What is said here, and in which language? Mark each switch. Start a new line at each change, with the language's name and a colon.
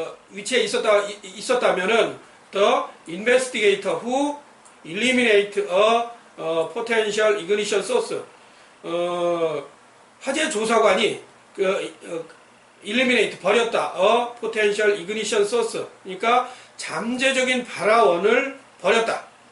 Korean: 위치해 있었다면은
English: the investigator who eliminate a potential ignition source.
Korean: 화재 조사관이 eliminate 버렸다.
English: a potential ignition source.
Korean: 그러니까 잠재적인 발화원을 버렸다.